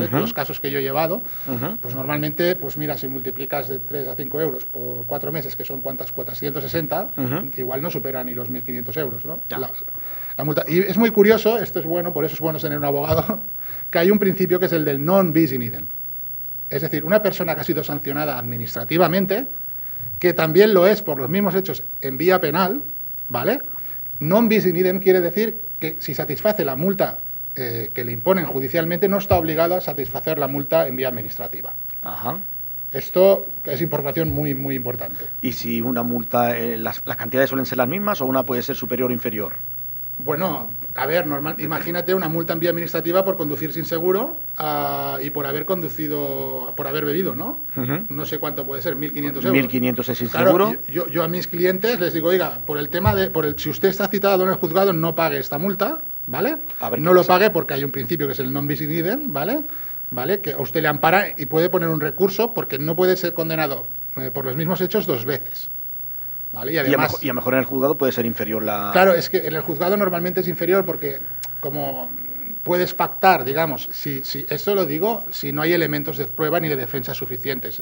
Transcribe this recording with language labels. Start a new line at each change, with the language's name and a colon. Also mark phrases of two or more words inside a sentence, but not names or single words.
Spanish: Los casos que yo he llevado, pues normalmente, pues mira, si multiplicas de 3 a 5 euros por 4 meses, que son ¿cuántas cuotas? 160, igual no supera ni los 1.500 euros, ¿no? La multa. Y es muy curioso, esto es bueno, por eso es bueno tener un abogado, que hay un principio que es el del
Latin: non bis in idem.
Spanish: Es decir, una persona que ha sido sancionada administrativamente, que también lo es por los mismos hechos en vía penal, ¿vale?
Latin: Non bis in idem
Spanish: quiere decir que si satisface la multa que le imponen judicialmente, no está obligado a satisfacer la multa en vía administrativa. Esto es información muy, muy importante. ¿Y si una multa, las cantidades suelen ser las mismas o una puede ser superior o inferior? Bueno, a ver, imagínate una multa en vía administrativa por conducir sin seguro y por haber conducido, por haber bebido, ¿no? No sé cuánto puede ser, 1.500 euros. 1.500 es sin claro, seguro. Yo a mis clientes les digo, oiga, si usted está citado en el juzgado, no pague esta multa, ¿vale? No lo pague porque hay un principio que es el
Latin: non bis in idem,
Spanish: ¿vale? Que a usted le ampara y puede poner un recurso porque no puede ser condenado por los mismos hechos 2 veces. ¿Vale? Y además, a lo mejor en el juzgado puede ser inferior la... Claro, es que en el juzgado normalmente es inferior porque como puedes pactar, digamos, si esto lo digo, si no hay elementos de prueba ni de defensa suficientes.